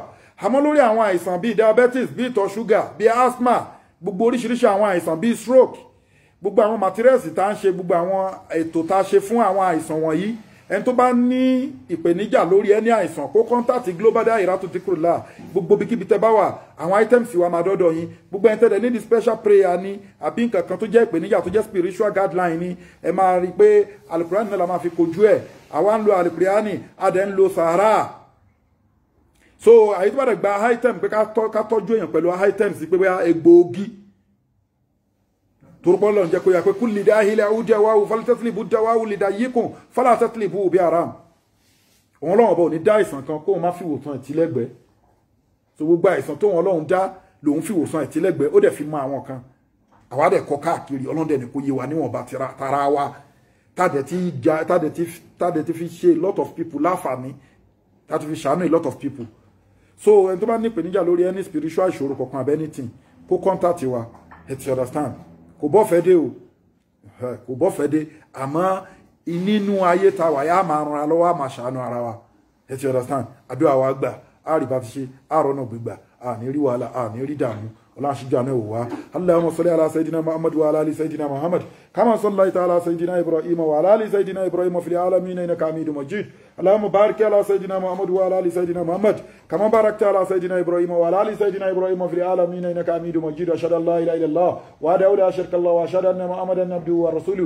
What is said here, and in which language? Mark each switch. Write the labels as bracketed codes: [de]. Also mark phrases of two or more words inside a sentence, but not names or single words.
[yo] Àmọ́ lórí àwọn àìsàn bíi diabetes, bíi ìtọ̀ ṣúgà, bíi asthma, gbogbo oríṣiríṣi àwọn àìsàn bíi stroke, gbogbo àwọn materials tá ń ṣe, gbogbo àwọn ètò tá ṣe fún àwọn àìsàn wọ̀nyí, ẹni tó bá ní ìpèníjà lórí ẹni àìsàn kó contact Global Dahiratu Dhikrlahi gbogbo bíkíbi tẹ́ bá wà, àwọn items wa máa dọ́dọ̀ yín. Gbogbo ẹni tẹ́lẹ̀ ní [en] the special prayer [yo] ni àbí nǹkan kan tó jẹ́ ìpèníjà tó jẹ́ [en] spiritual guideline [yo] ni, ẹ máa rí pé alukurani náà la máa fi kojú ẹ̀. Àwa ń lo alukurani, a dẹ̀ ń lo sàárà. So àyè tó bá dẹ̀ gba item pé ká tọ́jú èèyàn pẹ̀lú items pé bóyá egbòogi turpon lon jẹ́ kó yà pé [ar] لكل داء دواء فاطلبوا دواء لدائكم فلا تطلبوا بحرام. [yo] Wọ́n Ọlọ́run bá ní dá àìsàn kan kó má fi wòsàn ìtìlẹ́gbẹ́. So gbogbo àìsàn tó wọ́n Ọlọ́run dá lòun fi wòsàn ìtìlẹ́gbẹ́, ó dẹ̀ fi mọ àwọn kan. Àwa dẹ̀ kọ́ káàkiri, Ọlọ́run dẹ̀ ní kó yé wa níwọ̀n bá tara wa. Tá dẹ̀ ti fi ṣe [en] a lot of people [yo] láǹfààní, tá ti fi ṣàánú [en] a lot of people. [yo] So ẹni tó bá ní ìpèníjà lórí any spiritual ìṣòro kankan àbẹ́ anything, kó contact wa, ẹ ti understand. Kò bọ́ fẹ́ dé o, kò bọ́ fẹ́ dé, àmọ́ nínú ayé ta wà yá máa ran lọ́wọ́, máa ṣàánú ara wa, ẹ ti understand. Àdúrà wa gbà, a rí bá ti ṣe, a rọ́nà gbígbà, a ní rí wàhálà, a ní rí dààmú. Ọlọ́run ṣíjú àná ìwò wa. [ar] اللهم صل على سيدنا محمد وعلى آل سيدنا محمد كما صليت على سيدنا إبراهيم وعلى آل سيدنا إبراهيم في العالمين إنك حميد مجيد. اللهم بارك على سيدنا محمد وعلى آل سيدنا محمد كما باركت على سيدنا إبراهيم وعلى آل سيدنا إبراهيم في العالمين إنك حميد مجيد. أشهد أن لا إله إلا الله وحده لا شريك له وأشهد أن محمدا عبده ورسوله.